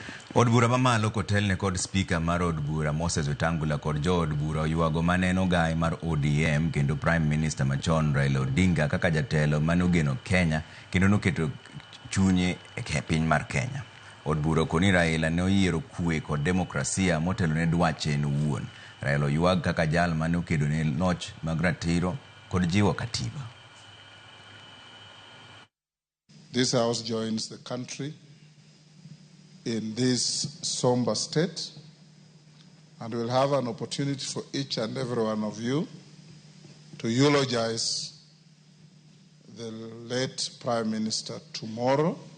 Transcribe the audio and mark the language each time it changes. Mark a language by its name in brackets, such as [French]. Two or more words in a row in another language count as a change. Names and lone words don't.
[Luo (Kenya and Tanzania)] Od bura mamalo kotelne kod spika mar od bura Moses Wetangula kod jo od bura oywago maneno gai mar ODM kendo [English] Prime Minister [Luo (Kenya and Tanzania)] machon Raila Odinga kaka jatelo manogeno Kenya kendo noketo chunye e piny mar Kenya. Od bura koni Raila ne oyiero kwe kod demokrasia motelo ne dwache en owuon. Raila oywag kaka jal mane okedo ne loch mag ratiro kod jiwo katiba. [English] This house joins the country in this somber state, and we'll have an opportunity for each and every one of you to eulogize the late Prime Minister tomorrow.